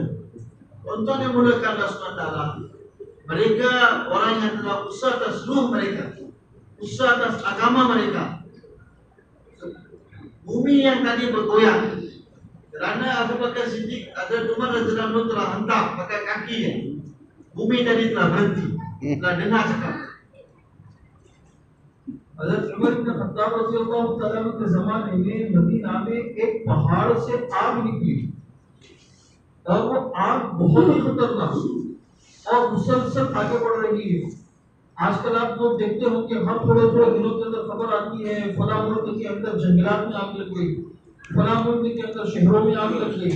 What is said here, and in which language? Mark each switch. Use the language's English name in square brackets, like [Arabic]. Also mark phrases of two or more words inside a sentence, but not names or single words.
[Malay] Untuk yang mulakan Allah SWT, mereka orang yang telah usaha atas ruh mereka, usaha atas agama mereka. Bumi yang tadi bergoyang kerana Abu Bakar Siddiq, Hazrat Umar [Arabic] رضي الله عنه [Malay] telah hentak pakai kakinya. Bumi tadi telah berhenti, telah dengar cakap. [Hindi] हज़रत उमर इब्न खत्ताब [Arabic] رضي الله تعالى عنه [Hindi] के ज़माने में मदीना में एक पहाड़ से आग निकली, और वो आग बहुत ही खतरनाक और मुसलसल आगे बढ़ रही है। आजकल आप लोग देखते हो कि हर थोड़े थोड़े दिनों के अंदर खबर आती है फलां मुल्क के अंदर जंगलात में आग लग गई, फलां मुल्क के अंदर शहरों में आग लग गई।